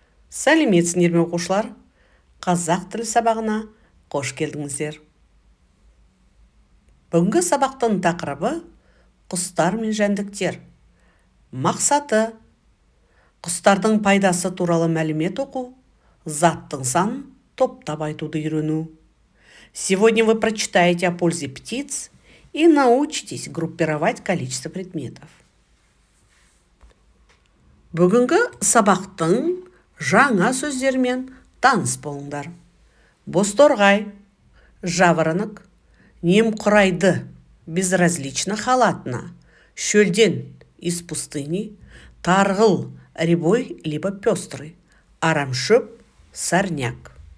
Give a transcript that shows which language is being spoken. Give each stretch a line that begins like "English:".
Kazakh: Сәлеметсіңдер ме оқушылар? Қазақ тілі сабағына қош келдіңіздер. Бүгінгі сабақтың тақырыбы құстар мен жәндіктер. Мақсаты: құстардың пайдасы туралы мәлімет оқу, заттың санын топтап айтуды үйрену.
Russian: Сегодня вы прочитаете о пользе птиц и научитесь группировать количество предметов.
Kazakh: Бүгінгі сабақтың жаңа сөздермен таныс болыңдар.
Russian: Бозторғай, жаворонок, немқұрайды, безразлично халатно, шөлден, из пустыни, тарғыл, рябой либо пестрый, арамшөп, сорняк.